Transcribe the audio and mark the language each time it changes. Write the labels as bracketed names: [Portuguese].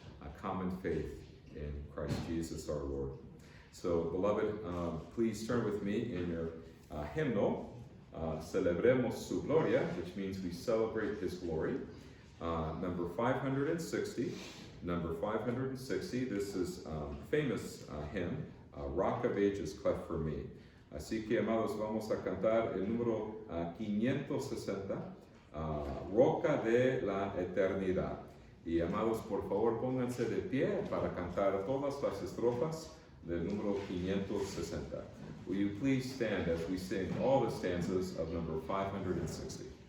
[English] a common faith in Christ Jesus our Lord. So, beloved, please turn with me in your hymnal, Celebremos su Gloria, which means we celebrate His glory. Number 560. Number 560, this is famous hymn, Rock of Ages, cleft for me. [Spanish] Así que, amados, vamos a cantar el número 560, Roca de la Eternidad. Y, amados, por favor, pónganse de pie para cantar todas las estrofas del número 560. [English] Will you please stand as we sing all the stanzas of number 560?